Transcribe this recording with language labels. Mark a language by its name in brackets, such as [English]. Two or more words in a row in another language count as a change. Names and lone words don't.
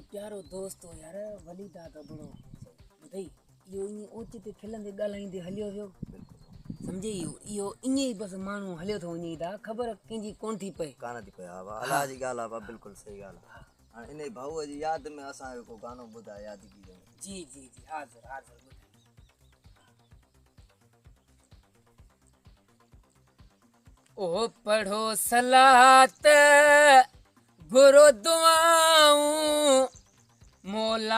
[Sindhi] प्यारो दोस्त हो यार वली दादा बड़ो ॿुधई इहो ईअं ओचिते खिलंदे ॻाल्हाईंदे हलियो वियो सम्झे इहो ईअं ई बसि माण्हू हलियो थो वञे दा ख़बर कंहिंजी कोन थी पए कान थी पए हा वाह अलाह जी ॻाल्हि आहे बिल्कुलु सही ॻाल्हि आहे हाणे इन भाऊअ जी यादि में असांजो को गानो ॿुधाए यादगी जो जी जी जी हाज़िर हाज़िर ॿुधायो ओ पढ़ो सलात गुरु दुआऊं मौला